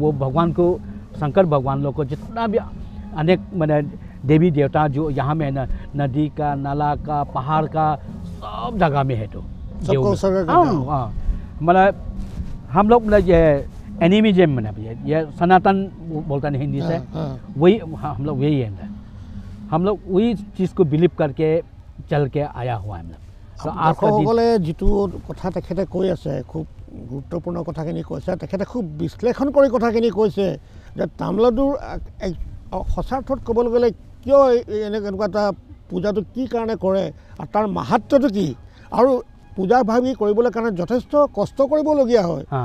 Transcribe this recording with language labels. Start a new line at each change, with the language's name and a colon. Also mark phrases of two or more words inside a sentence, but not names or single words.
Hindi: वो भगवान को, शंकर भगवान लोग को जितना भी अनेक मैंने देवी देवता जो यहाँ में ना, नदी का, नाला का, पहाड़ का, सब जगह में है। तो हाँ, मतलब हम लोग मतलब ये एनिमिज्म में ये सनातन बोलता नहीं हिंदी से, वही हम लोग वही है। हम लोग वही चीज़ को बिलीव करके चल के आया हुआ है।
Assamese: দৰ্শকসকলে যিটো কথা তেখেতে কৈ আছে, খুব গুৰুত্বপূৰ্ণ কথাখিনি কৈছে। তেখেতে খুব বিশ্লেষণ কৰি কথাখিনি কৈছে যে তামলাডুৰ সঁচাৰ্থত ক'বলৈ গ'লে কিয় এনেকুৱা এটা পূজাটো কি কাৰণে কৰে আৰু তাৰ মাহাত্ম্যটো কি, আৰু পূজা ভাবি কৰিবলৈ কাৰণে যথেষ্ট কষ্ট কৰিবলগীয়া হয়।